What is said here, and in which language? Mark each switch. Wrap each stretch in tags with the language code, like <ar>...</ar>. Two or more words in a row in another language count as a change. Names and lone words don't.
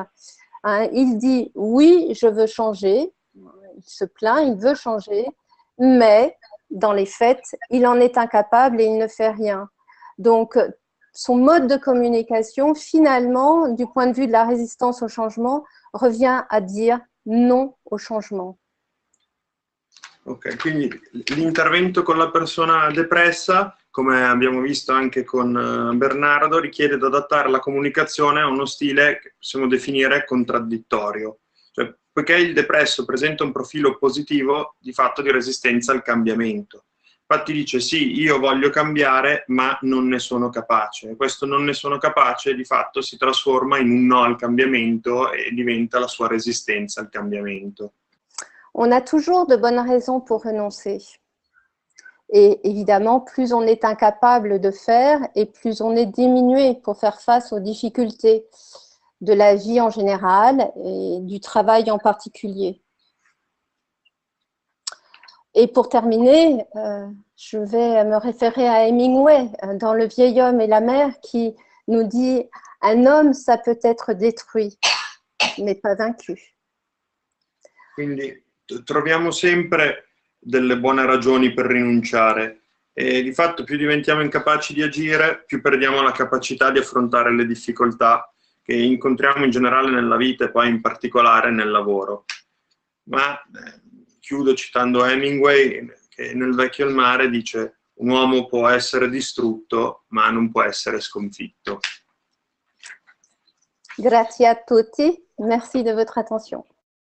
<fr>Il dit « oui, je veux changer », il se plaint, il veut changer, mais dans les faits, il en est incapable et il ne fait rien. Donc, son mode de communication, finalement, du point de vue de la résistance au changement, revient à dire non au changement.</fr> <it>Ok, quindi l'intervento con la persona depressa, come abbiamo visto anche con Bernardo, richiede di adattare la comunicazione a uno stile che possiamo definire contraddittorio. Cioè, poiché il depresso presenta un profilo positivo, di fatto di resistenza al cambiamento. Infatti dice sì, io voglio cambiare, ma non ne sono capace. E questo non ne sono capace, di fatto, si trasforma in un no al cambiamento e diventa la sua resistenza al cambiamento.</it> <fr>On a toujours de bonnes raisons pour renoncer. Et évidemment, plus on est incapable de faire et plus on est diminué pour faire face aux difficultés de la vie en général et du travail en particulier. Et pour terminer, je vais me référer à Hemingway dans Le vieil homme et la mer qui nous dit « Un homme, ça peut être détruit, mais pas vaincu ».</fr> <it>Quindi troviamo sempre delle buone ragioni per rinunciare e di fatto più diventiamo incapaci di agire, più perdiamo la capacità di affrontare le difficoltà che incontriamo in generale nella vita e poi in particolare nel lavoro. Ma chiudo citando Hemingway che nel Vecchio e il mare dice: un uomo può essere distrutto ma non può essere sconfitto. Grazie a tutti,</it> <fr>merci de votre attention.</fr>